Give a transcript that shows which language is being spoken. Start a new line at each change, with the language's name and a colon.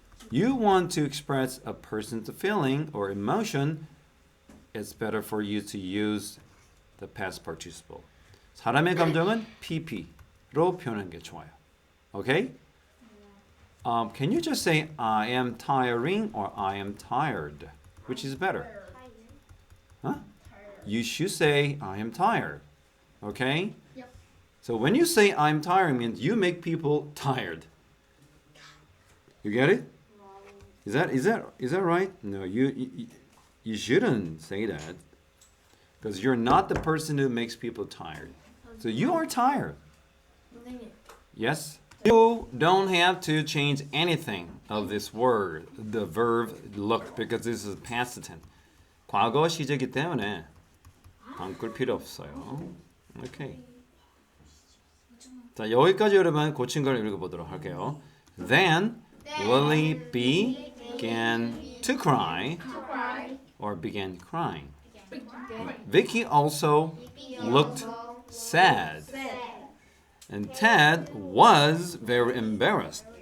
English: You want to express a person's feeling or emotion, it's better for you to use the past participle.
Korean: 사람의 감정은 pp로 표현하는 게 좋아요.
English: Okay? Can you just say I am tiring or I am tired? Which is better? Huh? You should say I am tired. Okay? Yep. So when you say I'm tired means you make people tired. You get it? Is that right? No, you shouldn't say that. Because you're not the person who makes people tired. So you are tired.
Korean: 선생님.
English: Yes? You don't have to change anything of this word, the verb look, because this is past tense.
Korean: 과거 시제이기 때문에 바꿀 필요 없어요. 오케이. 자, 여기까지 여러분 고친 걸 읽어보도록 할게요.
English: Then Lily began to cry or began crying. Vicky also looked sad. And Ted was very embarrassed